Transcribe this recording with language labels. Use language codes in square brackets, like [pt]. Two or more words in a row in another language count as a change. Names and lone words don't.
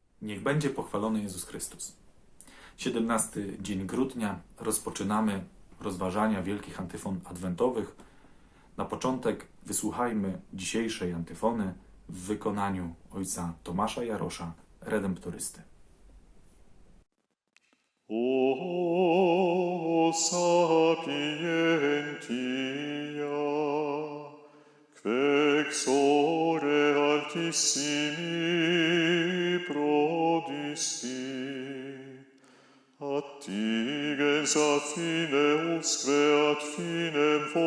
[pl] Niech będzie pochwalony Jezus Chrystus. 17 dzień grudnia rozpoczynamy rozważania wielkich antyfon adwentowych. Na początek wysłuchajmy dzisiejszej antyfony w wykonaniu ojca Tomasza Jarosza, redemptorysty. [la] O sapientia, quexore altissimi prodisti, attigens ad fine usque ad finem